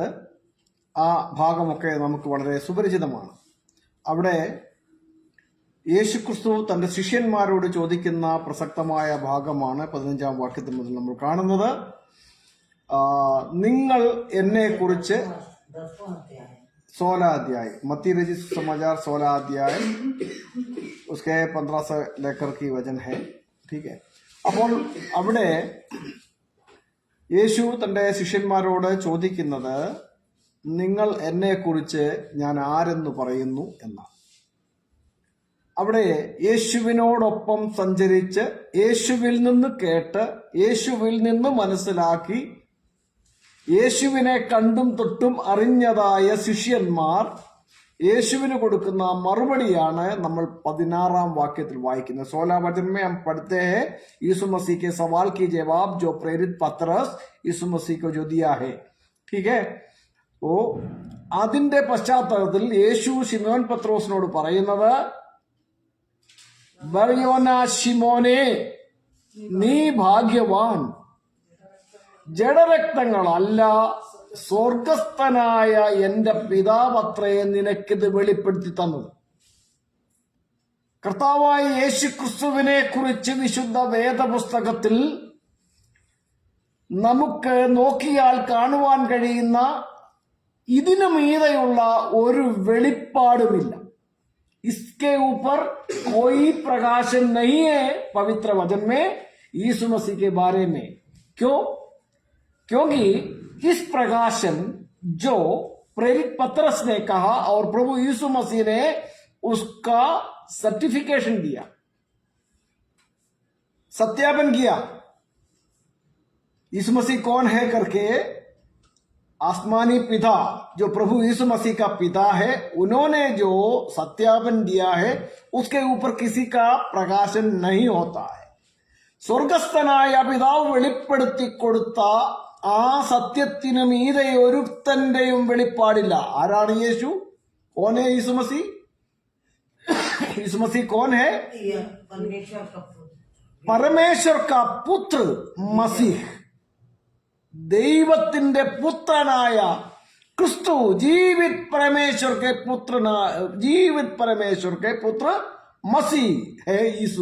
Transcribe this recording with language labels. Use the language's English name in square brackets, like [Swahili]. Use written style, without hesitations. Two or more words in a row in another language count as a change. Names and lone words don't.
[Malayalam] ആ ഭാഗമൊക്കെ നമുക്ക് വളരെ സുപരിചിതമാണ്. അവിടെ യേശുക്രിസ്തു തന്റെ ശിഷ്യന്മാരോട് ചോദിക്കുന്ന പ്രസക്തമായ ഭാഗമാണ് 15-ാം വാക്യത്തിൽ മുതൽ നമ്മൾ കാണുന്നത്. നിങ്ങൾ എന്നെ കുറിച്ച് [Hindi] 16 अध्याय मत्ती रचित समाचार 16 अध्याय उसके 15 से लेकर की वचन है. ठीक है. [Malayalam] അപ്പോൾ അവിടെ യേശു തന്റെ ശിഷ്യന്മാരോട് ചോദിക്കുന്നത് നിങ്ങൾ എന്നെ കുറിച്ച് ഞാൻ ആരെന്ന് പറയുന്നു എന്നാണ്. അവിടെ യേശുവിനോടൊപ്പം സഞ്ചരിച്ച് യേശുവിൽ നിന്ന് കേട്ട് യേശുവിൽ നിന്ന് മനസ്സിലാക്കി യേശുവിനെ കണ്ടും തൊട്ടും അറിഞ്ഞതായ ശിഷ്യന്മാർ യേശുവിന് കൊടുക്കുന്ന മറുപടിയാണ് നമ്മൾ 16-ാം വാക്യത്തിൽ വായിക്കുന്നത്. [Hindi] 16 वचन में हम पढ़ते हैं, यीशु मसीह के सवाल की जवाब जो प्रेरित पतरस यीशु मसीह को जो दिया है. ठीक है. [Malayalam] ഓ അതിന്റെ പശ്ചാത്തലത്തിൽ യേശു ശിമോൻ പത്രോസിനോട് പറയുന്നത്, ബർയോന ശിമോനെ, നീ ഭാഗ്യവാൻ. ജഡരക്തങ്ങളല്ല, സ്വർഗസ്ഥനായ എന്റെ പിതാവത്രേ നിനക്കിത് വെളിപ്പെടുത്തി തന്നത്. കർത്താവായ യേശു ക്രിസ്തുവിനെ കുറിച്ച് വിശുദ്ധ വേദപുസ്തകത്തിൽ നമുക്ക് നോക്കിയാൽ കാണുവാൻ കഴിയുന്ന ഇതിനു മീതെയുള്ള ഒരു വെളിപ്പാടുമില്ല. [Hindi] इसके ऊपर कोई प्रकाशन नहीं है पवित्र वचन में यीशु मसीह के बारे में. क्यों? क्योंकि इस प्रकाशन जो प्रेरित पतरस ने कहा और प्रभु यीशु मसीह ने उसका सर्टिफिकेशन दिया, सत्यापन किया. यीशु मसीह कौन है करके आसमानी पिता जो प्रभु यीशु मसीह का पिता है, उन्होंने जो सत्यापन दिया है उसके ऊपर किसी का प्रकाशन नहीं होता है. [Malayalam] സ്വർഗസ്ഥനായ പിതാവ് വെളിപ്പെടുത്തി കൊടുത്ത ആ സത്യത്തിനു മീതെ ഒരുത്തന്റെയും വെളിപ്പാടില്ല. ആരാണ് യേശു? [Hindi] कौन है यीशु मसीह? यीशु मसीह कौन है? परमेश्वर का पुत्र मसीह, [Malayalam] ദൈവത്തിന്റെ പുത്രനായ ക്രിസ്തു, [Hindi] जीवित परमेश्वर के पुत्र मसीह है यीशु.